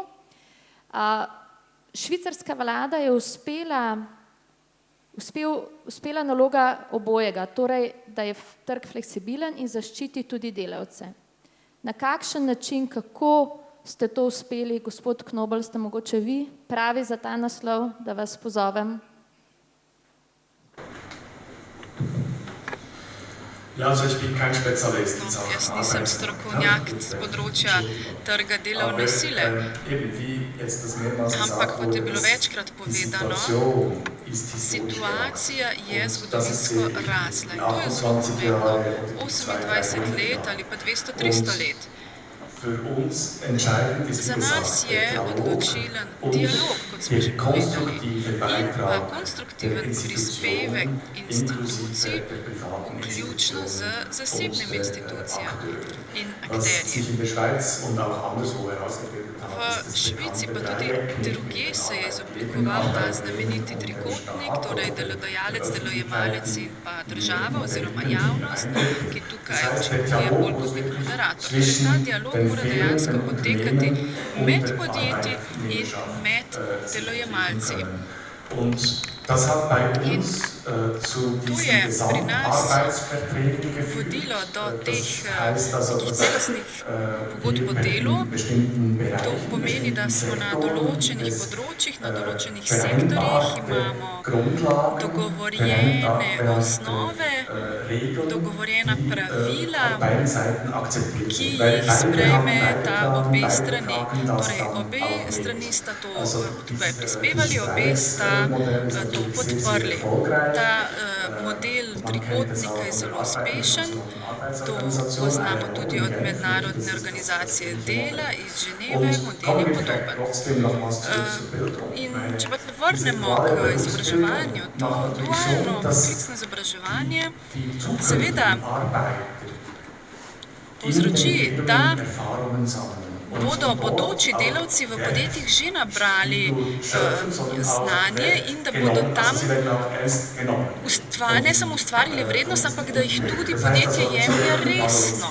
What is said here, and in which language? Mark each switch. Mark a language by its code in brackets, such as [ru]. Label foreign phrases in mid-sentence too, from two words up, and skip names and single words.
[sl] Švicarska vlada je uspela naloga obojega, torej, da je trg fleksibilen in zaščiti tudi delavce. Na kakšen način, kako ste to uspeli, gospod Knobel, ste mogoče vi pravi za ta naslov, da vas pozovem? [de] Ja, also ich bin kein Spezialist. [sl] Jaz nisem strokovnjak z področja trga delovne sile, ampak kot je bilo večkrat povedano, situacija je zgodovinsko rasla in to je zelo pomembno. 28 let ali pa 200-300 let. [de] Für uns entscheidend ist, [sl] Za [de] wie [sl] nas [de] gesagt, [sl] je [de] der Dialog [sl] odločilen [de] und [sl] dialog, kot smo že [de] der [sl] povedali, [de] konstruktive [sl] in pa [de] Beitrag der [sl] konstruktiven prispevek [de] Institutionen [sl] institucij, [de] inklusive der privaten [sl] vključno z [de] Institutionen [sl] zasebnimi [de] und [sl] institucijami in [de] Was sich [sl] akterji. [de] in der Schweiz und auch anderswo herausgebildet hat, [sl] V [de] ist das [sl] Švici pa [de] bekannte [sl] tudi [de] Dreieck mit [sl] drugje se je [de] den [sl] izoblikoval ta [de] Arbeitgebern, [sl] znameniti [de] und dem [sl] trikotnik, [de] Staat [sl] torej [de] oder [sl] delodajalec, [de] der [sl] delojemalec [de] Öffentlichkeit, [sl] in pa [de] die [sl] država oziroma [de] Modelle [sl] javnost, [de] einwirken. [sl] ki [de] Das [sl] tukaj [de] heißt, der [sl] učinkujejo [de] Dialog [sl] bolj [de] muss [sl] kot nek [de] wirklich [sl] moderator. Torej ta [de] zwischen [sl] dialog [de] den [sl] mora dejansko [de] führenden [sl] potekati [de] Unternehmen [sl] med [de] und der [sl] podjetji in [de] Arbeitnehmerschaft [sl] med [de] sich [sl] delojemalci. [de] finden können. Und das hat bei uns zu diesen Gesamtarbeitsverträgen geführt. [sl] Vodilo do teh [de] Das heißt also, [sl] nekih [de] dass [sl] celostnih pogodb o delu. [de] in bestimmten [sl] To [de] Bereichen, [sl] pomeni, da smo na [de] Sektoren [sl] določenih [de] des [sl] področjih, na določenih sektorjih [de] vereinbarte [sl] imamo [de] Grundlagen, [sl] dogovorjene [de] vereinbarte [sl] osnove, [de] Regeln, [sl] dogovorjena [de] die [sl] pravila, [de] von beiden Seiten akzeptiert [sl] ki [de] sind. Weil [sl] jih [de] beide haben [sl] sprejmeta obe [de] beide [sl] strani. [de] tragen das [sl] Torej, [de] dann [sl] obe [de] auch mit. [sl] strani sta to [de] Also [sl] tukaj [de] dieses [sl] prispevali, obe sta [de] Dreiecksmodell ist [sl] to [de] natürlich sehr, sehr [sl] podprli. [de] erfolgreich. [sl] Ta model trikotnika je zelo uspešen, to poznamo tudi od mednarodne organizacije dela iz Ženeve, model je podoben. In če pa vrnemo k izobraževanju, to dualno poklicno izobraževanje seveda povzroči, da bodo bodoči delavci v podjetjih že nabrali znanje in da bodo tam ne samo ustvarili vrednost, ampak da jih tudi podjetje jemlje resno.